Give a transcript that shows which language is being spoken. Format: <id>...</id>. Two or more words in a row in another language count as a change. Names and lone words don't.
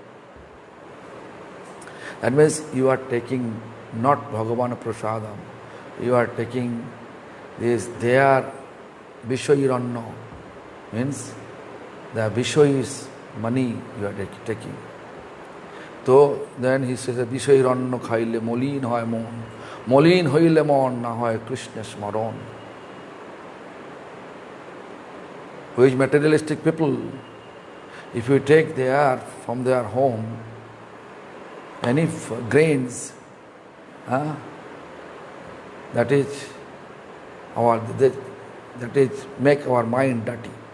<en>That means you are taking not Bhagavan Prasadam. You are taking this, they are Vishoyiranno. Means the Vishoyis money you are taking. So then he says,</en> <bn>বিষয়ীর অন্ন খাইলে মলিন হয় মন. মলিন হইলে মন না হয় কৃষ্ণ স্মরণ.</bn> <en>Which materialistic people, if you take from their home, any grains, that is make our mind dirty.</en>